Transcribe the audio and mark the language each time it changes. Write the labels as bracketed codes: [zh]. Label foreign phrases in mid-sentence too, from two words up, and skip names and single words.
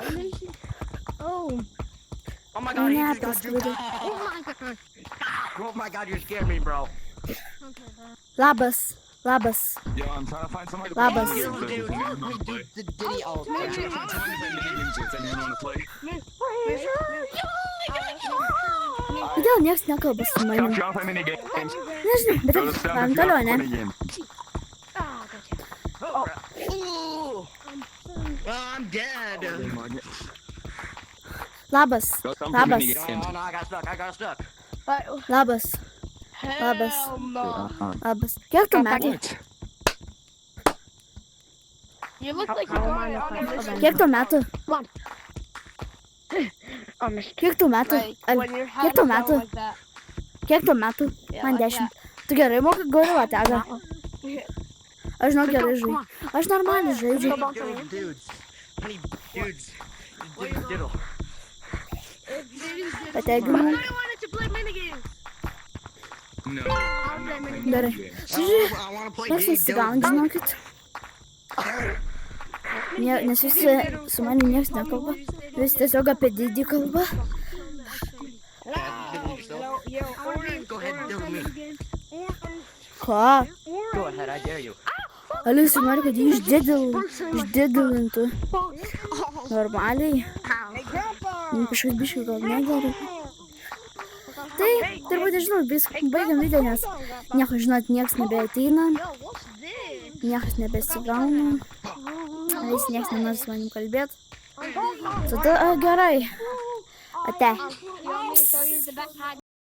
[en] I'm losing- Oh. Oh my god, he Yeah, just got that's juked. good. Oh my god. Oh my god, you scared me, bro. [lt] Labas. Labas. [en] Yo, I'm trying to find somebody to [lt] Labas. [en] play Dude, with. dude, If anyone wanna we play. do the Diddy all I'm trying to play minigames if anyone wanna play. [lt] Kodėl niekas nekalba su [en] Come [lt] manim? [en] try to play minigames. [lt] Nežinau, bet [en] Go to Stamford, [lt] man [en] try [lt] toliau, [en] to [lt] ne? [en] play minigames. Ah, gotcha. Oh, crap. Ooh. I'm dead. [lt] Labas. [en] Go come [lt] Labas. [en] play minigames. Oh no, I got stuck. [lt] Labas. Labas. Labas. Kiek tu metų? [en] What? You look like you're going on a [lt] Kiek tu metų? Kiek tu metų? Kiek tu metų? Kiek tu metų? Man 10. Tu gerai mokai Gorilla Tagą? Aš žinau gerai žaidžiu. Aš normaliai žaidžiu. [en] Dudes. How many dudes? Diddle, diddle. [lt] Bet jeigu man... [en] wanted to play minigames. No. [lt] Gerai. Žiūrėk, [en] I wanna play [lt] mes [en] Diddy [lt] nesigaunam, [en] diddle. [lt] žinokit. Nes visi su manim niekas nekalba. Visi tiesiog apie didį kalba. [en] Go ahead, diddle me. [lt] Ką? [en] Go ahead, I dare you. [lt] Aliusi nori, kad jį išdidilintų. Normaliai. Kažkas biškai gal negerai. Tai, turbūt nežinau, baigiam video, nes nieko, žinot, niekas nebeateina. Niekas nebesigauna. Vis niekas nenori su manim kalbėti. Tada gerai. Ate. [en] You want me to show you the backpack?